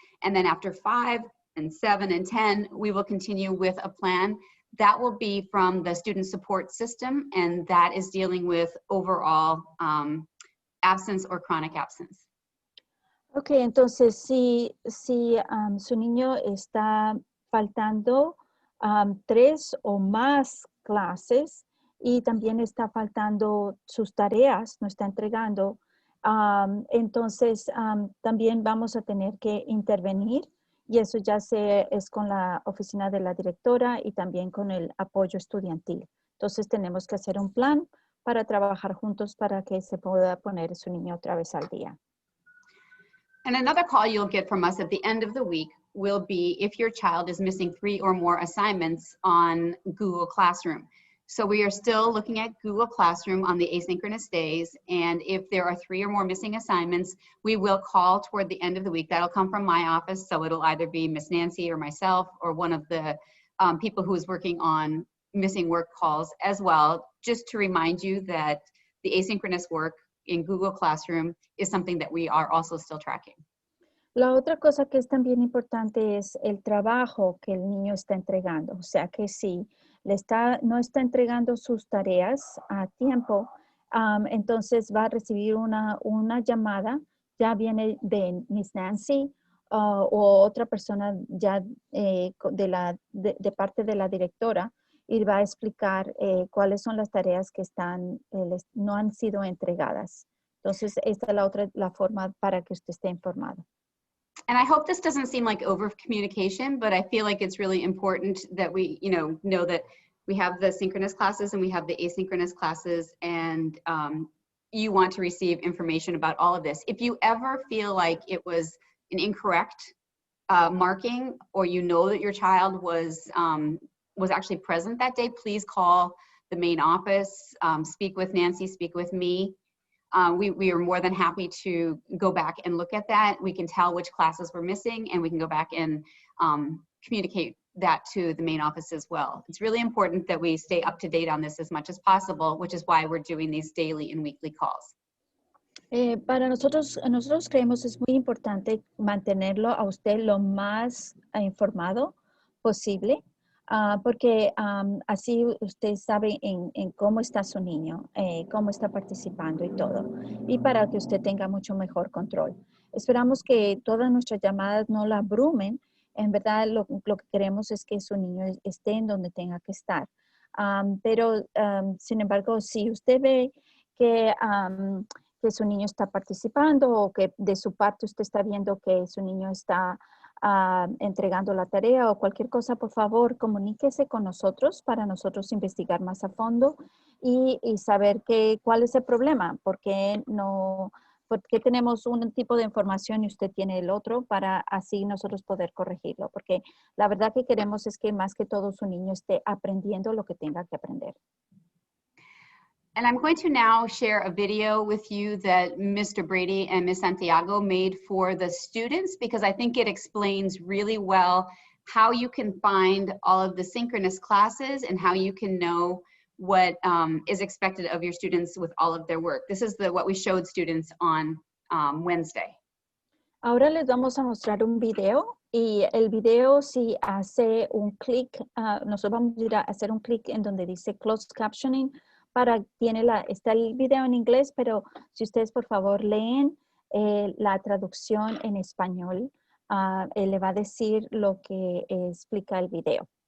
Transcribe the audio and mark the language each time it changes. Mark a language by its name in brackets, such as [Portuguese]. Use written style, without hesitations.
[English] And then after 5 and 7 and 10, we will continue with a plan. That will be from the student support system, and that is dealing with overall absence or chronic absence. [Spanish] Ok, entonces si su niño está faltando 3 o más clases y también está faltando sus tareas, no está entregando, entonces también vamos a tener que intervenir Y eso ya es con la oficina de la directora y también con el apoyo estudiantil. Entonces tenemos que hacer un plan para trabajar juntos para que se pueda poner su niño otra vez al día. [English] And another call you'll get from us at the end of the week will be if your child is missing 3 or more assignments on Google Classroom. So we are still looking at Google Classroom on the asynchronous days, and if there are 3 or more missing assignments, we will call toward the end of the week. That'll come from my office, so it'll either be Miss Nancy or myself or one of the people who is working on missing work calls as well, just to remind you that the asynchronous work in Google Classroom is something that we are also still tracking. [Spanish] La otra cosa que es también importante es el trabajo que el niño está entregando. O sea que si no está entregando sus tareas a tiempo, entonces va a recibir una llamada, ya viene de Miss Nancy o otra persona ya de parte de la directora y va a explicar cuáles son las tareas que no han sido entregadas. Entonces, esta es la forma para que usted esté informado. [English] And I hope this doesn't seem like over communication, but I feel like it's really important that we, know that we have the synchronous classes and we have the asynchronous classes, and you want to receive information about all of this. If you ever feel like it was an incorrect marking, or that your child was actually present that day, please call the main office, speak with Nancy, speak with me. We are more than happy to go back and look at that. We can tell which classes were missing, and we can go back and communicate that to the main office as well. It's really important that we stay up to date on this as much as possible, which is why we're doing these daily and weekly calls. [Spanish] Para nosotros creemos es muy importante mantenerlo a usted lo más informado posible. Porque así usted sabe en cómo está su niño, cómo está participando y todo, y para que usted tenga mucho mejor control. Esperamos que todas nuestras llamadas no la abrumen. En verdad, lo que queremos es que su niño esté en donde tenga que estar. Pero, sin embargo, si usted ve que su niño está participando o que de su parte usted está viendo que su niño está entregando la tarea o cualquier cosa, por favor, comuníquese con nosotros para nosotros investigar más a fondo y saber cuál es el problema, por qué tenemos un tipo de información y usted tiene el otro, para así nosotros poder corregirlo, porque la verdad que queremos es que más que todo su niño esté aprendiendo lo que tenga que aprender. [English] And I'm going to now share a video with you that Mr. Brady and Ms. Santiago made for the students, because I think it explains really well how you can find all of the synchronous classes and how you can know what is expected of your students with all of their work. This is what we showed students on Wednesday. [Spanish] Ahora les vamos a mostrar un video, y el video, si hace un clic, nosotros vamos a ir a hacer un clic en donde dice closed captioning. Está el video en inglés, pero si ustedes por favor leen la traducción en español, le va a decir lo que explica el video.